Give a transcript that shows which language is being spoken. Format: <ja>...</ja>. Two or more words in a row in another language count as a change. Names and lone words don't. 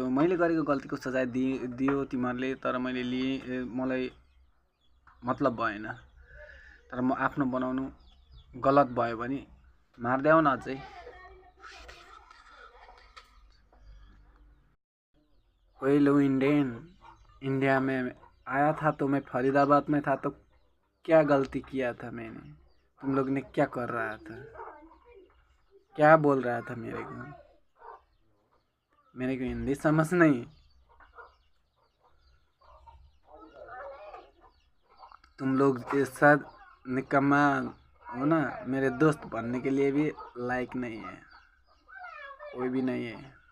<ne>मैले गरेको गल्तीको सजाय दियो तिमीहरूले, तर मैले लिएँ, मलाई मतलब भएन। तर म आफ्नो बनाउनु गलत भयो भने मारिदेऊ न अझै।</ne> <hi>हेलो इंडियन, इंडिया में आया था तो मैं फरीदाबाद में था, तो क्या गलती किया था मैंने? तुम लोग ने क्या कर रहा था, क्या बोल रहा था मेरे को हिंदी समझ नहीं। तुम लोग ऐसा निकम्मा हो ना, मेरे दोस्त बनने के लिए भी लायक नहीं है, कोई भी नहीं है।</hi>